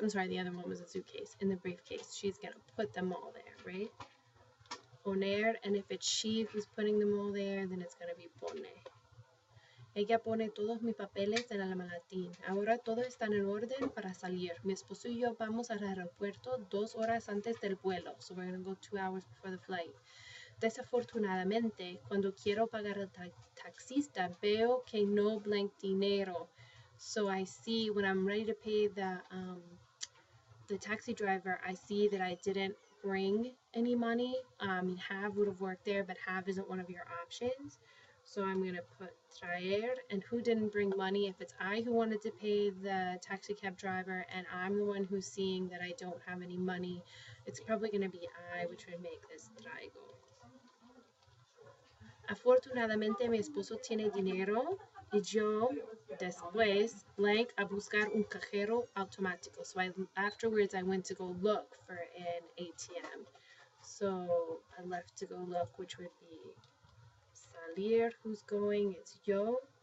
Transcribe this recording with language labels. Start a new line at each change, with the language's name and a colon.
English: I'm sorry, the other one was a suitcase. In the briefcase, she's going to put them all there, right? Poner, and if it's she who's putting them all there, then it's going to be pone.
Spanish: Ella pone todos mis papeles en el maletín. Ahora todo está en orden para salir. Mi esposo y yo vamos al aeropuerto 2 horas antes del vuelo.
English: So we're going to go 2 hours before the flight.
Spanish: Desafortunadamente, cuando quiero pagar al taxista, veo que no blank dinero.
English: So I see when I'm ready to pay the taxi driver, I see that I didn't bring any money. Have would have worked there, but have isn't one of your options. So I'm going to put traer, and who didn't bring money? If it's I who wanted to pay the taxi cab driver and I'm the one who's seeing that I don't have any money, it's probably going to be I, which would make this traigo.
Spanish: Afortunadamente mi esposo tiene dinero y yo después blank a buscar un cajero automático.
English: So afterwards I went to go look for an ATM. So I left to go look, which would be salir, who's going, it's yo.